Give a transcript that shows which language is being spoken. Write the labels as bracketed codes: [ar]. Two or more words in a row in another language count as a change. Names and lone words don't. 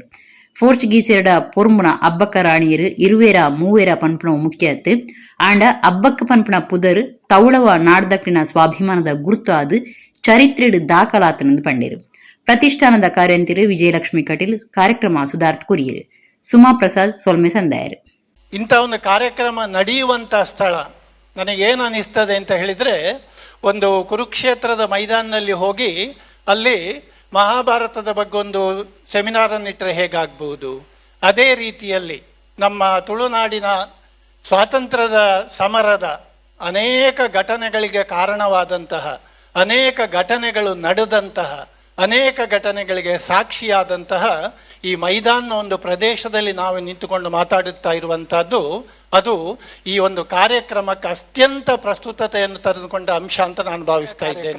[tcy] ಪೋರ್ಚುಗೀಸರಡ ಪೊರ್ಮುನ ಅಬ್ಬಕ್ಕ ರಾಣಿಯರು ಇರುವೇರ ಮೂವೇರ ಪನ್ಪುನ ಮುಖ್ಯತ್ತು ಆಂಡ ಅಬ್ಬಕ್ಕ ಪನ್ಪುನ ಪುದರು ತೌಳವ ನಾಡ್ದಕ್ಕಿನ ಸ್ವಾಭಿಮಾನದ ಗುರುತು ಅದು ಚರಿತ್ರೆಡು ದಾಖಲಾತನೆಂದು ಪಂಡೇರು. ಪ್ರತಿಷ್ಠಾನದ ಕಾರ್ಯಂತಿರು ವಿಜಯಲಕ್ಷ್ಮಿ ಕಟೀಲ್, ಕಾರ್ಯಕ್ರಮ ಸುಧಾರ್ಥ ಕುರಿಯರ್, ಸುಮಾ ಪ್ರಸಾದ್ ಸೊಲ್ಮೆ ಸಂದಾಯರ್. [kn] ಇಂಥ ಒಂದು ಕಾರ್ಯಕ್ರಮ ನಡೆಯುವಂಥ ಸ್ಥಳ ನನಗೇನು ಅನ್ನಿಸ್ತದೆ ಅಂತ ಹೇಳಿದರೆ, ಒಂದು ಕುರುಕ್ಷೇತ್ರದ ಮೈದಾನದಲ್ಲಿ ಹೋಗಿ ಅಲ್ಲಿ ಮಹಾಭಾರತದ ಬಗ್ಗೆ ಒಂದು ಸೆಮಿನಾರನ್ನಿಟ್ಟರೆ ಹೇಗಾಗ್ಬೋದು, ಅದೇ ರೀತಿಯಲ್ಲಿ ನಮ್ಮ ತುಳುನಾಡಿನ ಸ್ವಾತಂತ್ರ್ಯದ ಸಮರದ ಅನೇಕ ಘಟನೆಗಳಿಗೆ ಕಾರಣವಾದಂತಹ, ಅನೇಕ ಘಟನೆಗಳು ನಡೆದಂತಹ, ಅನೇಕ ಘಟನೆಗಳಿಗೆ ಸಾಕ್ಷಿಯಾದಂತಹ ಈ ಮೈದಾನ ಒಂದು ಪ್ರದೇಶದಲ್ಲಿ ನಾವು ನಿಂತುಕೊಂಡು ಮಾತಾಡುತ್ತಾ ಇರುವಂತಹದ್ದು, ಅದು ಈ ಒಂದು ಕಾರ್ಯಕ್ರಮಕ್ಕೆ ಅತ್ಯಂತ ಪ್ರಸ್ತುತತೆಯನ್ನು ತೆಗೆದುಕೊಂಡ ಅಂಶ ಅಂತ ನಾನು ಭಾವಿಸ್ತಾ ಇದ್ದೇನೆ.